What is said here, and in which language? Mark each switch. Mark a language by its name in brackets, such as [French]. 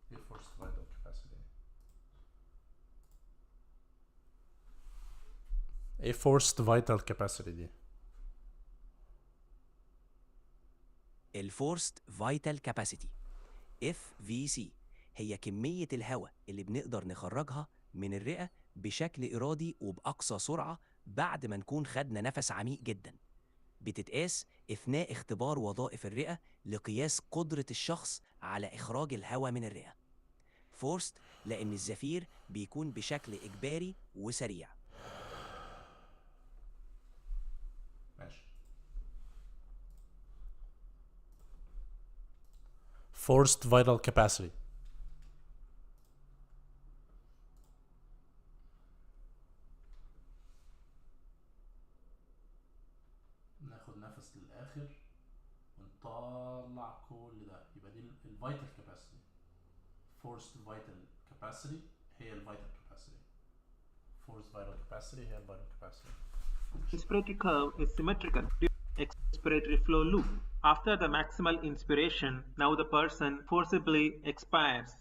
[English] Forced vital capacity. [Arabic] ايه forced vital capacity دي؟ الفورست فيتال كاباسيتي FVC هي كمية الهواء اللي بنقدر نخرجها من الرئة بشكل إرادي وبأقصى سرعة بعد ما نكون خدنا نفس عميق جدا. بتتقاس أثناء اختبار وظائف الرئة لقياس قدرة الشخص على إخراج الهواء من الرئة. فورست لأن الزفير بيكون بشكل إجباري وسريع. ماشي. [English] Forced vital capacity. [Arabic] ناخد نفس للآخر ونطلع كل ده، يبقى دي الفيتال كاباسيتي. [English] Forced vital capacity [Arabic] هي الفيتال [English] capacity. Forced vital capacity هي الفيتال capacity. Inspiratory curve is symmetrical during expiratory flow loop. After the maximal inspiration, now the person forcibly expires.